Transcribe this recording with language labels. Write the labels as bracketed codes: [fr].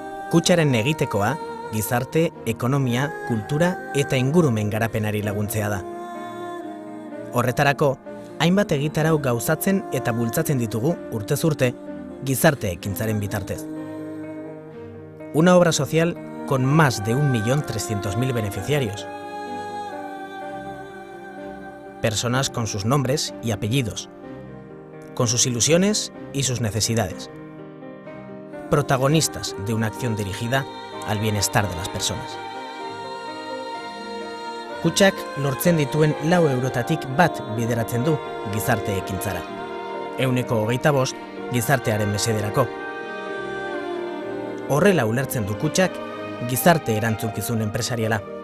[eu] Kutxaren egitekoa, gizarte, ekonomia, kultura eta ingurumen garapenari laguntzea da. Horretarako, hainbat egitarau gauzatzen eta bultzatzen ditugu urtez urte gizarte ekintzaren bitartez. [es] Una obra social con más de 1.300.000 beneficiarios. Personas con sus nombres y apellidos, con sus ilusiones y sus necesidades. Protagonistas de una acción dirigida al bienestar de las personas. [eu] Kutxak lortzen dituen 4 eurotatik bat bideratzen du gizarte ekintzara. 125 gizartearen mesederako. Horrela ulertzen du Kutxak gizarte erantzukizun enpresariala.